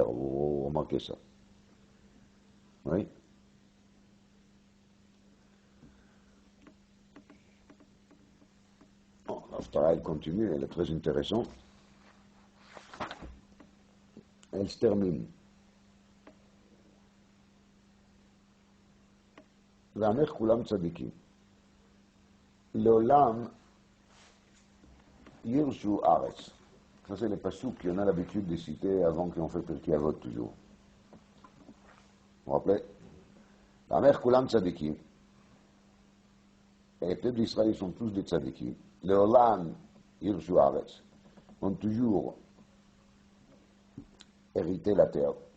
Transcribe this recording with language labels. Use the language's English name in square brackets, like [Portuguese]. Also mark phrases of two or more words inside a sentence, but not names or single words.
[French] Vous remarquez ça. Oui. Bon, l'Aftara, elle continue, elle est très intéressante. Elle se termine. [Hebrew] ועמך כולם צדיקים. לעולם יירשו ארץ. [French] Ça, c'est les passouk qu'on a l'habitude de citer avant qu'on fait Pirkei Avot toujours. Vous vous rappelez? [Hebrew] ועמך כולם צדיקים. [French] Et les peuples d'Israël sont tous des tzadikim. [Hebrew] לעולם, יירשו ארץ, [French] ont toujours hérité la terre.